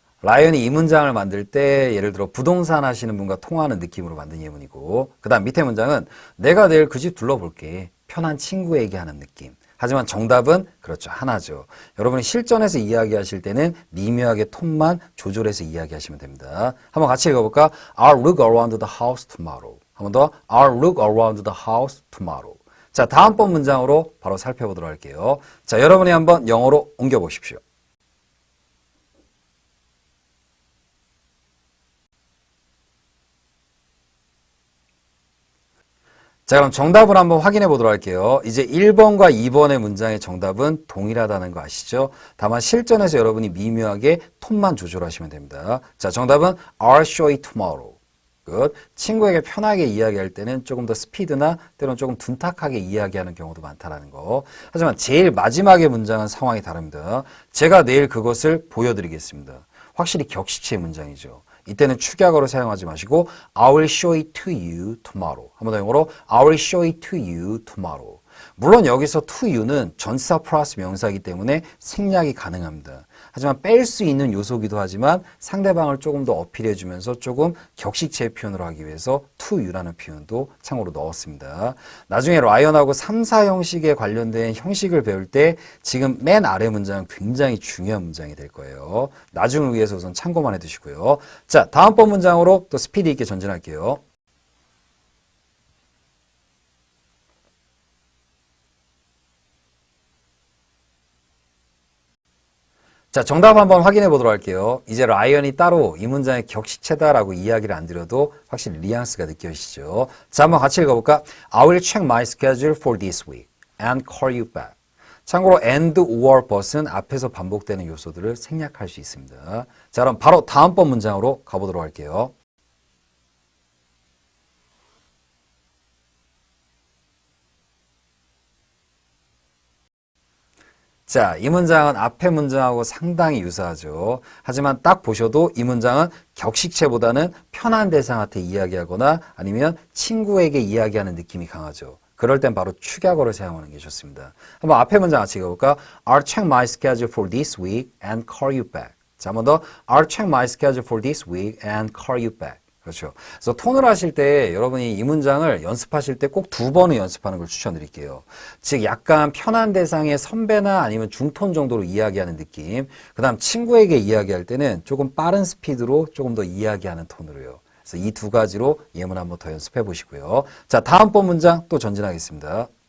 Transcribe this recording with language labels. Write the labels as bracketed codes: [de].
[ko] 라이언이 이 문장을 만들 때 예를 들어 부동산 하시는 분과 통화하는 느낌으로 만든 예문이고 그 다음 밑에 문장은 내가 내일 그 집 둘러볼게. 편한 친구에게 하는 느낌. 하지만 정답은 그렇죠. 하나죠. 여러분이 실전에서 이야기하실 때는 미묘하게 톤만 조절해서 이야기하시면 됩니다. 한번 같이 읽어볼까? [en] I'll look around the house tomorrow. [ko] 한 번 더. [en] I'll look around the house tomorrow. [ko] 자, 다음번 문장으로 바로 살펴보도록 할게요. 자, 여러분이 한번 영어로 옮겨보십시오. 자, 그럼 정답을 한번 확인해 보도록 할게요. 이제 1번과 2번의 문장의 정답은 동일하다는 거 아시죠? 다만 실전에서 여러분이 미묘하게 톤만 조절하시면 됩니다. 자, 정답은 [en] I'll show you tomorrow. [ko] 끝. 친구에게 편하게 이야기할 때는 조금 더 스피드나 때로는 조금 둔탁하게 이야기하는 경우도 많다라는 거. 하지만 제일 마지막의 문장은 상황이 다릅니다. 제가 내일 그것을 보여드리겠습니다. 확실히 격식체의 문장이죠. 이때는 축약어로 사용하지 마시고 [en] I will show it to you tomorrow. [ko] 한 번 더 영어로 [en] I will show it to you tomorrow. [ko] 물론 여기서 to you는 전치사 플러스 명사이기 때문에 생략이 가능합니다. 하지만 뺄 수 있는 요소기도 하지만 상대방을 조금 더 어필해 주면서 조금 격식체 표현을 하기 위해서 to you라는 표현도 참고로 넣었습니다. 나중에 라이언하고 3, 4 형식에 관련된 형식을 배울 때 지금 맨 아래 문장은 굉장히 중요한 문장이 될 거예요. 나중을 위해서 우선 참고만 해두시고요. 자, 다음번 문장으로 또 스피드 있게 전진할게요. 자, 정답 한번 확인해 보도록 할게요. 이제 라이언이 따로 이 문장의 격식체다라고 이야기를 안 드려도 확실히 뉘앙스가 느껴지시죠? 자, 한번 같이 읽어볼까? [en] I will check my schedule for this week and call you back. [ko] 참고로 and, or, but은 앞에서 반복되는 요소들을 생략할 수 있습니다. 자, 그럼 바로 다음번 문장으로 가보도록 할게요. 자, 이 문장은 앞의 문장하고 상당히 유사하죠. 하지만 딱 보셔도 이 문장은 격식체보다는 편한 대상한테 이야기하거나 아니면 친구에게 이야기하는 느낌이 강하죠. 그럴 땐 바로 축약어를 사용하는 게 좋습니다. 한번 앞에 문장 같이 읽어볼까? [en] I'll check my schedule for this week and call you back. [ko] 자, 한 번 더. [en] I'll check my schedule for this week and call you back. [ko] 그렇죠. 그래서 톤을 하실 때 여러분이 이 문장을 연습하실 때 꼭 2번을 연습하는 걸 추천드릴게요. 즉 약간 편한 대상의 선배나 아니면 중톤 정도로 이야기하는 느낌. 그 다음 친구에게 이야기할 때는 조금 빠른 스피드로 조금 더 이야기하는 톤으로요. 그래서 이 두 가지로 예문 한번 더 연습해 보시고요. 자, 다음번 문장 또 전진하겠습니다.